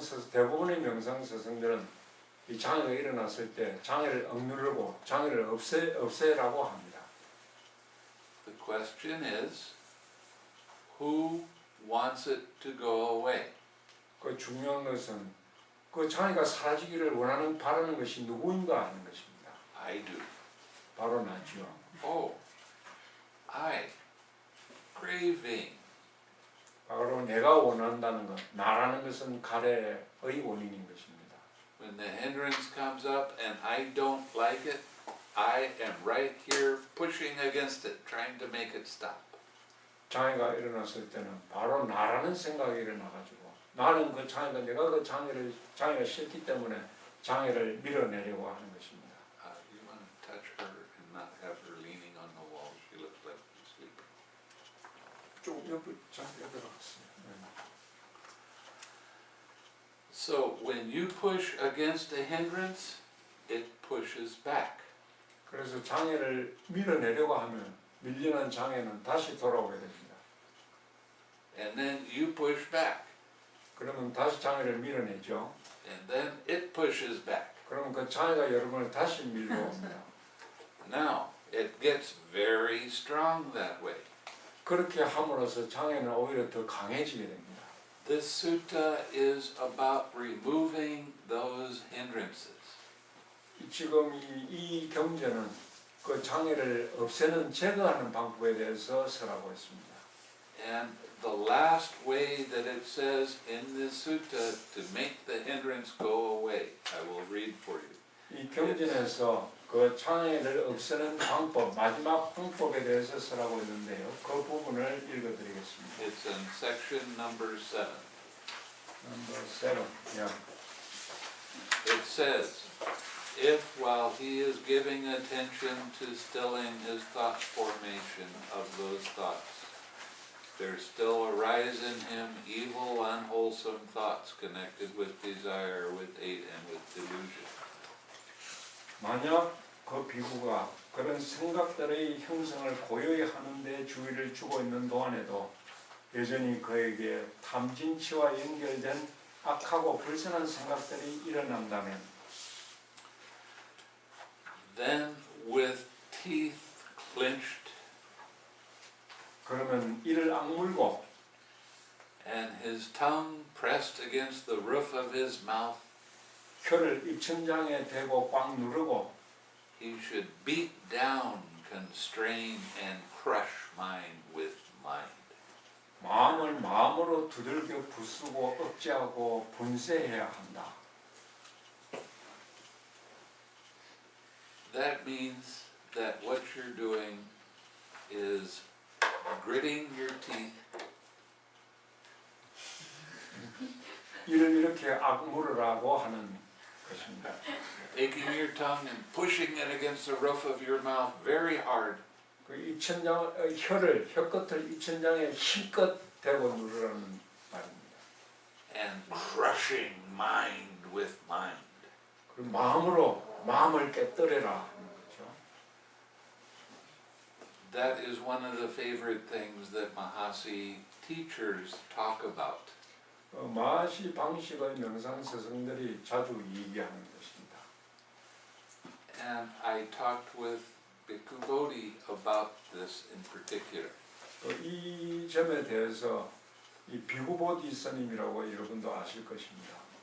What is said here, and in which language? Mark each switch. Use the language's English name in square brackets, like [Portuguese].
[Korean] 대부분의 명상 스승들은 이 장애가 일어났을 때 장애를 억누르고 장애를 없애라고 합니다. [English] The question is, who wants it to go away? [Korean] 그 중요한 것은 그 장애가 사라지기를 바라는 것이 누구인가 하는 것입니다. [English] I do. [Korean] 바로 나죠. [English] Oh, I. Craving. [Korean] 바로 내가 원한다는 것, 나라는 것은 가래의 원인인 것입니다. [English] When the hindrance comes up and I don't like it, I am right here pushing against it, trying to make it stop. [Korean] 장애가 일어났을 때는 바로 나라는 생각이 일어나가지고 나는 그 장애가 내가 그 장애가 싫기 때문에 장애를 밀어내려고 하는 것입니다. [English] You want to touch her and not have her leaning on the wall. She looks like she's sleeping. [Korean] 좀 옆으로 갔습니다. [English] So when you push against a hindrance, it pushes back. [Korean] 그래서 장애를 밀어내려고 하면 밀리는 장애는 다시 돌아오게 됩니다. [English] And then you push back. [Korean] 그러면 다시 장애를 밀어내죠. [English] And then it pushes back. [Korean] 그러면 그 장애가 여러분을 다시 밀고 옵니다. [English] Now, it gets very strong that way. [Korean] 그렇게 함으로써 장애는 오히려 더 강해지게 됩니다. [English] This sutta is about removing those hindrances. [Korean] 지금 이 경제는 그 장애를 없애는 제거하는 방법에 대해서 설하고 있습니다. [English] And the last way that it says in this sutta to make the hindrance go away, I will read for you. [Korean] 이 경전에서 그 장애를 없애는 방법, 마지막 방법에 대해서 설하고 있는데요. 그 부분을 읽어드리겠습니다. [English] It's in section number 7. Number 7. Yeah. It says, if while he is giving attention to stilling his thought formation of those thoughts, there still arise in him evil, unwholesome thoughts connected with desire, with hate, and with delusion. [Korean] 만약 그 비구가 그런 생각들의 형성을 고요히 하는 데 주의를 주고 있는 동안에도 여전히 그에게 탐진치와 연결된 악하고 불선한 생각들이 일어난다면 [English] Then with teeth clenched [Korean] 그러면 이를 악물고 [English] and his tongue pressed against the roof of his mouth, [Korean] 혀를 입천장에 대고 꽉 누르고 [English] he should beat down, constrain, and crush mine with mind. [Korean] 마음을 마음으로 두들겨 부수고 억제하고 분쇄해야 한다. [English] That means that what you're doing is gritting your teeth [Korean] 이를 이렇게 악물으라고 하는 것입니다. [English] taking your tongue and pushing it against the roof of your mouth very hard, [Korean] 그 입천장 혀끝을 입천장에 힘껏 대고 누르라는 말입니다. [English] and crushing mind with mind. [Korean] 그리고 마음으로 마음을 깨뜨려라 하는 거죠. [English] That is one of the favorite things that Mahasi teachers talk about. [Korean] 마하시 방식의 명상 스승들이 자주 얘기하는 것입니다. [English] And I talked with Bhikkhu Bodhi about this in particular. [Korean] 이 점에 대해서 이 비구보디 스님이라고 여러분도 아실 것입니다.